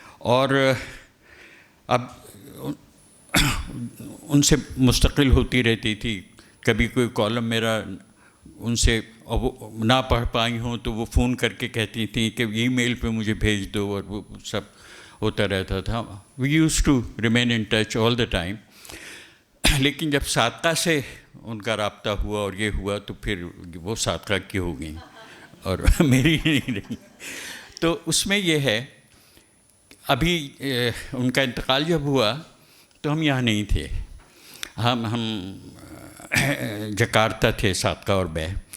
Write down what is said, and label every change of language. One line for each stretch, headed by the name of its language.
Urdu: اور اب ان سے مستقل ہوتی رہتی تھی. کبھی کوئی کالم میرا ان سے نہ پڑھ پائی ہوں تو وہ فون کر کے کہتی تھیں کہ ای میل پہ مجھے بھیج دو، اور وہ سب ہوتا رہتا تھا.
English: We use to remain in touch all the time.
Urdu: لیکن جب صادقہ سے ان کا رابطہ ہوا اور یہ ہوا تو پھر وہ صادقہ کی ہو گئیں اور میری نہیں رہی. تو اس میں یہ ہے، ابھی ان کا انتقال جب ہوا تو ہم یہاں نہیں تھے، ہم جکارتہ تھے صادقہ اور میں.